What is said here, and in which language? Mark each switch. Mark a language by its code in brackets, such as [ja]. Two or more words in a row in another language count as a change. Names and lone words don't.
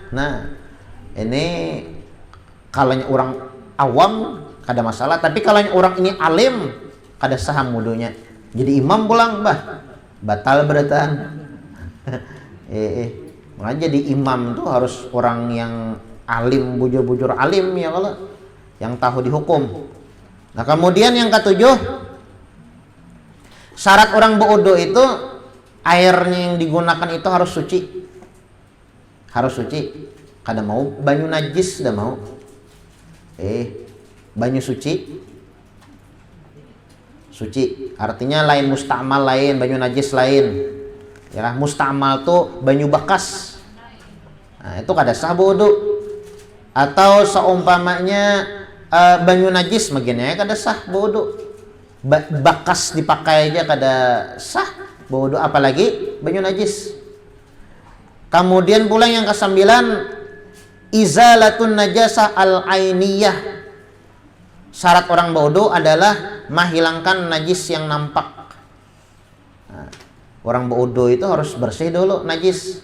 [bjn] Nah, ini kalau orang awam kada masalah, tapi kalau orang ini alim kada saham wudunya. Jadi imam pulang batal beratan. Makanya jadi imam tuh harus orang yang alim, bujur-bujur alim ya kalau yang tahu dihukum. Nah, kemudian yang ketujuh, syarat orang berwudu itu airnya yang digunakan itu harus suci. Harus suci. Kada mau banyu najis, kada mau. Banyu suci artinya lain mustamal lain, banyu najis lain ya. Mustamal tuh banyu bekas. Nah, itu kada sah wudu. Atau seumpamanya banyu najis magenya kada sah wudu. Bekas dipakai aja kada sah wudu, apalagi banyu najis. Kemudian pula yang ke-9, [ar] إزالة النجاسة العينية. [bjn] Syarat orang berwudu adalah menghilangkan najis yang nampak. Nah, orang berwudu itu harus bersih dulu najis.